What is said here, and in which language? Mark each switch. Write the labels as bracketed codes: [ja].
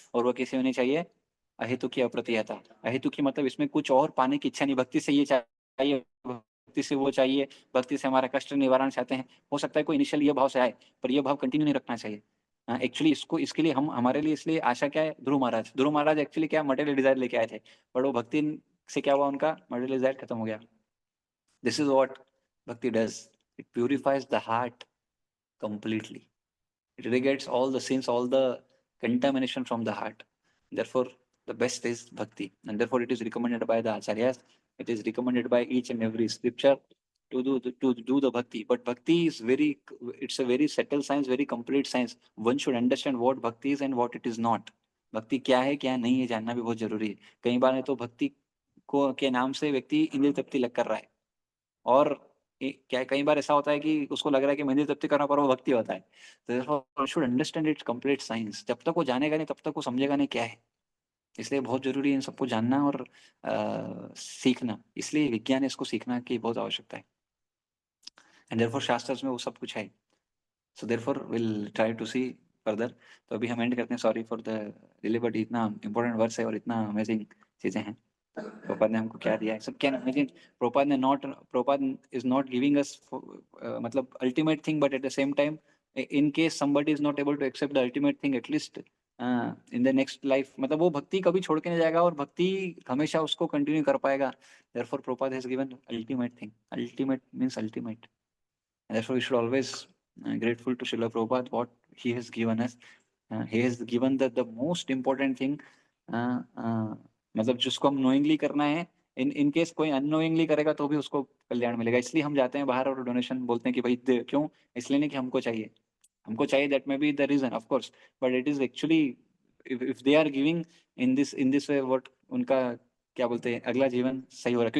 [hi] और वो कैसे होनी चाहिए, अहेतु की अप्रतिहता। अहेतु की मतलब इसमें कुछ और पाने की इच्छा नहीं, भक्ति से ये चाहिए, भक्ति से वो चाहिए, भक्ति से हमारा कष्ट निवारण चाहते हैं। हो सकता है कोई इनिशियल ये भाव से आए पर ये भाव कंटिन्यू नहीं रखना चाहिए। एक्चुअली इसको इसके लिए हम हमारे लिए इसलिए आशा क्या है, ध्रुव महाराज एक्चुअली क्या मटेरियल डिजायर लेके आए थे, पर वो भक्ति से क्या हुआ, उनका मटेरियल डिजायर खत्म हो गया। [en] This is what bhakti does. It purifies the heart completely. It irrigates all the sins, all the contamination from the heart. Therefore, the best is bhakti. And therefore, it is recommended by the acharyas. It is recommended by each and every scripture to do the bhakti. But bhakti is very, it's a very settled science, very complete science. One should understand what bhakti is and what it is not. [hi] भक्ति क्या है क्या नहीं है जानना भी बहुत जरूरी है। कई बार है तो भक्ति को के नाम से व्यक्ति इंद्रिय तृप्ति लग कर रहा है। और क्या कई बार ऐसा होता है कि उसको लग रहा है कि मेहंदी तृप्ति करना पर वो भक्ति होता है। तो [en] Should understand it's complete science. [hi] जब तक वो जानेगा नहीं तब तक वो समझेगा नहीं क्या है। इसलिए बहुत जरूरी है इन सबको जानना और सीखना। इसलिए विज्ञान है, इसको सीखना की बहुत आवश्यकता है। [en] and therefore [hi] शास्त्र में वो सब कुछ है। [en] So therefore will try to see further. [hi] तो अभी हम एंड करते हैं। [en] sorry for the delay, but इतना important words है [hi] और इतना अमेजिंग चीजें हैं। प्रभुपाद ने हमको क्या दिया है सब [en] Can imagine. Prabhupada is not giving us मतलब ultimate thing, but at the same time in case somebody is not able to accept the ultimate thing, at least in the next life, [hi] मतलब वो भक्ति कभी छोड़ के नहीं जाएगा और भक्ति हमेशा उसको कंटिन्यू कर पाएगा। [en] Therefore Prabhupada has given ultimate thing. Ultimate means ultimate. Therefore, we should always grateful to Srila Prabhupada what he has given us. He has given the most important thing. [hi] मतलब जिसको हम नोइंगली करना है, [en] in case [hi] कोई unknowingly करेगा तो भी उसको कल्याण मिलेगा। इसलिए हम जाते हैं बाहर और डोनेशन बोलते हैं कि भाई दे, क्यों? इसलिए नहीं कि हमको चाहिए, [en] that may be the reason of course, but it is actually if they are giving in this way what [hi] उनका क्या बोलते हैं, अगला जीवन सही हो रहा है।